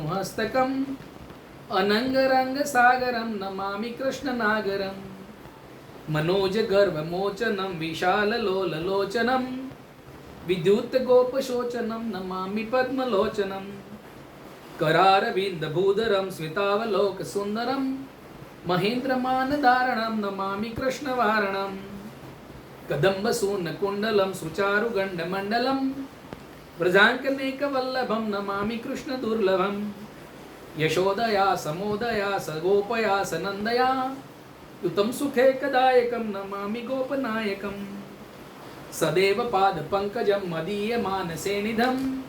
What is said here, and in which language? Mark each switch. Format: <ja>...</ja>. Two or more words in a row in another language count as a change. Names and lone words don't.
<sa>હસ્તકમ અનંગ રંગ સાગરમ નમામિ કૃષ્ણ નાગરમ મનોજ ગર્વ મોચનમ વિશાલ લોલ લોચનમ વિદ્યુત ગોપ શોચનમ નમામિ પદ્મલોચનમ करार विंद भूधरम स्मितावलोक सुंदरम महेंद्रमान धारणम नमामि कृष्ण वारणम कदम्ब सून कुंडलम सुचारु गंड मंडलम व्रजांकनेक वल्लभम नमामि कृष्ण दुर्लभम यशोदया समोदया सगोपया सनंदया युतम सुखे कदायकम नमामि गोपनायकम सदेव पाद पंकजम मदीय मानसे निधम</sa>